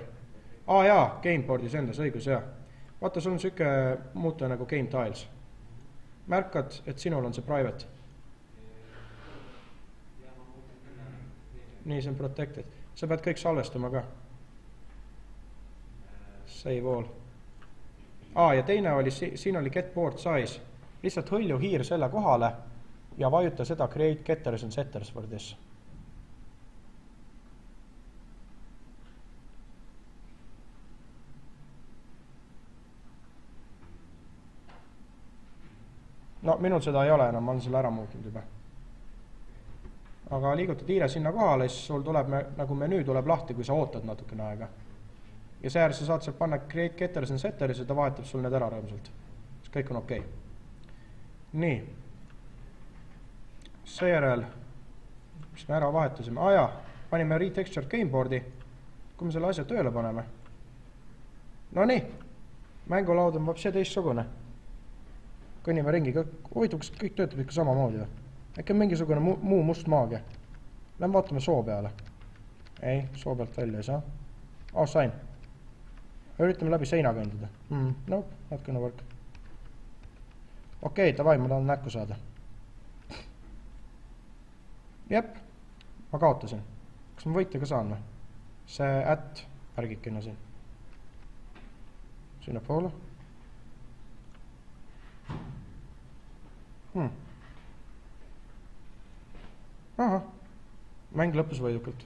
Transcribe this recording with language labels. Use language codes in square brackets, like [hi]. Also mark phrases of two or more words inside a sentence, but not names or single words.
[et] Jaa, gameboardis endas, õigus, jah. Vaata, sul on süke muuta nagu [en] game tiles. [et] Märkad, et sinul on see private. Nii, see on protected. Sa pead kõik salvestama ka. [en] Save all. [et] Ja teine oli, siin oli [en] get board size. [et] Lihtsalt hõlju hiir selle kohale ja vajuta seda [en] create getters and setters for this. [et] No, minul seda ei ole enam, ma olen selle ära muutnud juba. Aga liigutad hiire sinna kohale, siis sul tuleb, nagu menüü tuleb lahti, kui sa ootad natukene aega. Ja seejärel sa saad sealt panna [en] create getters and setters [et] ja ta vahetab sul need ära rõõmsalt. Siis kõik on okei. Nii. Seejärel, mis me ära vahetasime? Panime [en] retextured gameboardi. [et] Kui me selle asja tööle paneme, No nii, mängulaud on vapsi teistsugune. Kõnnime ringi, huvitav, kas kõik töötab ikka samamoodi või? Äkki on mingisugune muu must maagia. Lähme vaatame soo peale. Ei, soo pealt välja ei saa. Sain. Üritame läbi seina kõndida. [en] Nope, not gonna work. [et] Okei, davai, ma tahan näkku saada. Jep, ma kaotasin. Kas ma võite ka saan või? See ärgikene siin. Sinna poole. Aha, mäng lõppes võidukalt.